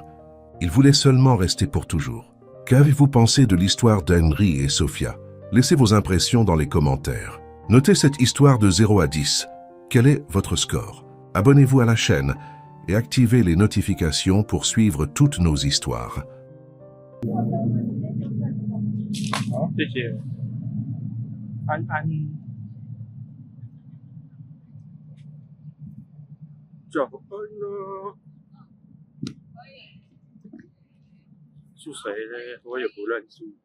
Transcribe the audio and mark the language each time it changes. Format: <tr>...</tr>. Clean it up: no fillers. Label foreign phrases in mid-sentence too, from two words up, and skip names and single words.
<fr>Il voulait seulement rester pour toujours. Qu'avez-vous pensé de l'histoire d'Henri et Sophia? Laissez vos impressions dans les commentaires. Notez cette histoire de 0 à 10. Quel est votre score? Abonnez-vous à la chaîne et activez les notifications pour suivre toutes nos histoires.</fr> <zh>好，谢谢。安安早安呢？是谁呢？我也不认识。</zh>